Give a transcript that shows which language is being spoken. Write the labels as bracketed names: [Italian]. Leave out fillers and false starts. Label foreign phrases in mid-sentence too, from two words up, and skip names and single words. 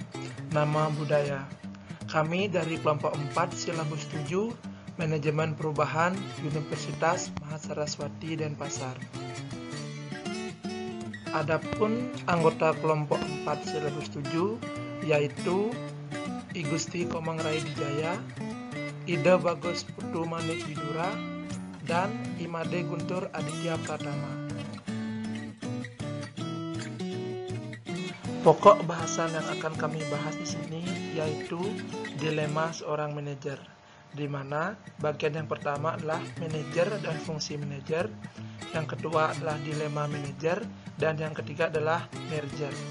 [Indonesian] Nama budaya. Kami dari kelompok 4 silabus 7 Manajemen Perubahan Universitas Mahasaraswati Denpasar. Adapun anggota kelompok 4 silabus 7 yaitu I Gusti Komang Raidijaya, Ida Bagus Putu Manik Widura, dan Imade Guntur Aditya Pratama. Pokok bahasan yang akan kami bahas di sini yaitu dilema seorang manajer, di mana bagian yang pertama adalah manajer dan fungsi manajer, yang kedua adalah dilema manajer, dan yang ketiga adalah merger.